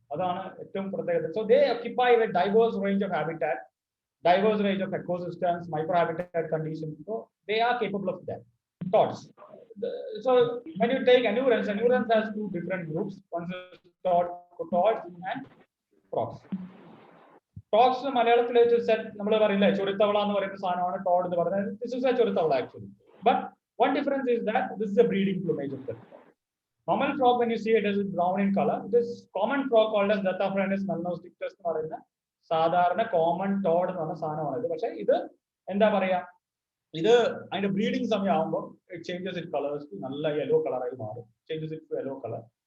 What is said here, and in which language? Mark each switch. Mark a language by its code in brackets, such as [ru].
[ml] അതാണ് ഏറ്റവും പ്രത്യേകത. [en] So they occupy a diverse range of habitat, diverse range of ecosystems, microhabitat conditions. So they are capable of that. Toads. So when you take anurans has 2 different groups. One is toads and frogs. [ml] Frogs മലയാളത്തിൽ നമ്മൾ പറയില്ല ചൊരുത്തവള എന്ന് പറയുന്ന സാധനമാണ് Todd എന്ന് പറയുന്നത്. [en] This is a ചൊരുത്തവള actually. But one difference is that this is a breeding plumage of the frog. Normal frog, when you see it, is brown in color. This common frog called as [ml] Dataphragis melanostichus എന്ന് പറയുന്ന സാധാരണ common Todd എന്ന് പറഞ്ഞ സാധനമാണ് ഇത്. പക്ഷേ ഇത് എന്താ പറയാ, ഇത് അതിന്റെ ബ്രീഡിംഗ് സമയമാകുമ്പോൾ [en] it changes it colours to [ml] നല്ല യെല്ലോ കളറായി മാറും. [en] Changes it to yellow colour.